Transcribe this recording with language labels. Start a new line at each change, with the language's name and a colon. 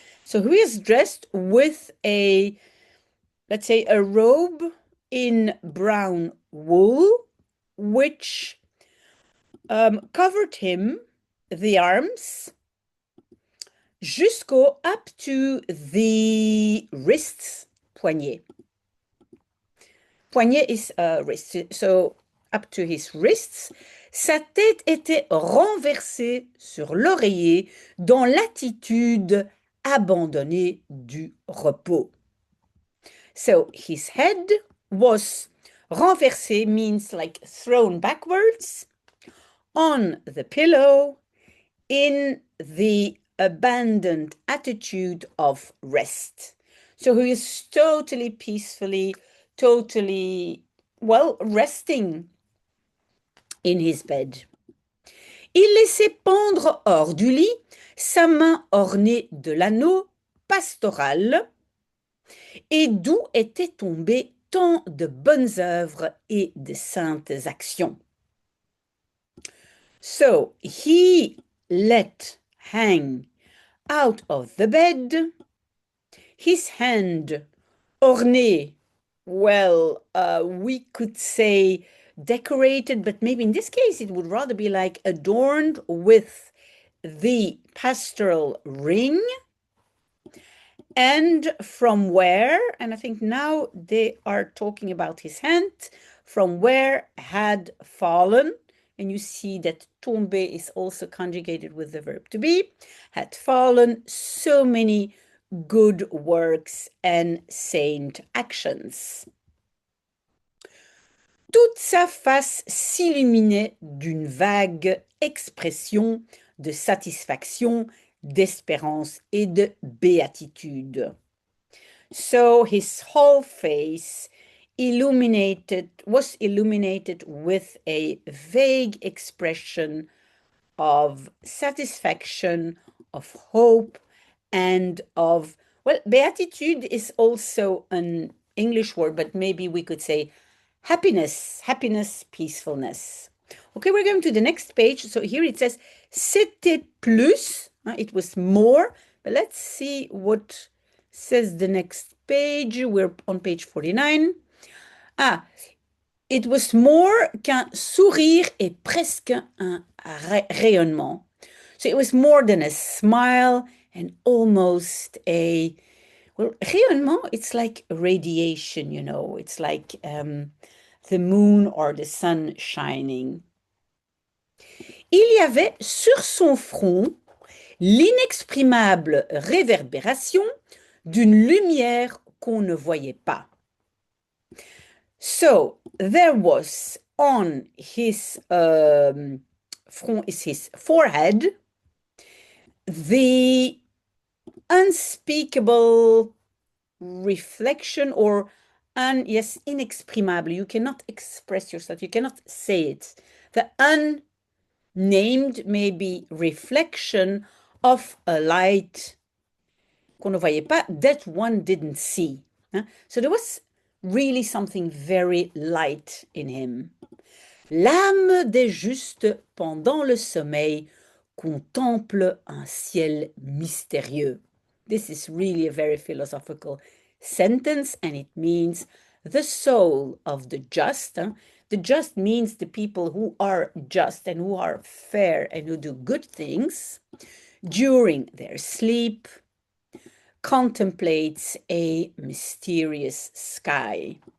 English: So he is dressed with let's say, a robe in brown wool, which covered him, the arms, up to the wrists, poignet. Poignet is wrist, so up to his wrists.
French: Sa tête était renversée sur l'oreiller dans l'attitude abandonnée du repos.
English: So his head was renversé, means like thrown backwards on the pillow in the abandoned attitude of rest. So he is totally peacefully, totally, well, resting in his bed.
French: Il laissait pendre hors du lit sa main ornée de l'anneau pastoral et d'où étaient tombées tant de bonnes œuvres et de saintes actions.
English: So he let hang out of the bed his hand ornée. Well, we could say decorated, but maybe in this case it would rather be like adorned with the pastoral ring. And from where, and I think now they are talking about his hand, from where had fallen, and you see that tomber is also conjugated with the verb to be, had fallen so many good works and saint actions.
French: Toute sa face s'illuminait d'une vague expression de satisfaction, d'espérance et de béatitude.
English: So his whole face was illuminated with a vague expression of satisfaction, of hope, and of, well, beatitude is also an English word, but maybe we could say happiness, peacefulness. Okay, we're going to the next page. So here it says,
French: c'était plus,
English: it was more, but let's see what says the next page. We're on page 49. It was more
French: qu'un sourire et presque un rayonnement.
English: So it was more than a smile and almost a, well, rayonnement, it's like radiation, you know, it's like the moon or the sun shining.
French: Il y avait sur son front l'inexprimable réverbération d'une lumière qu'on ne voyait pas.
English: So there was on his front, is his forehead, the unspeakable reflection or yes, inexprimable. You cannot express yourself. You cannot say it. The unnamed maybe reflection of a light
French: qu'on ne voyait pas,
English: that one didn't see. So there was really something very light in him.
French: L'âme des justes pendant le sommeil contemple un ciel mystérieux.
English: This is really a very philosophical sentence, and it means the soul of the just. The just means the people who are just and who are fair and who do good things during their sleep contemplates a mysterious sky.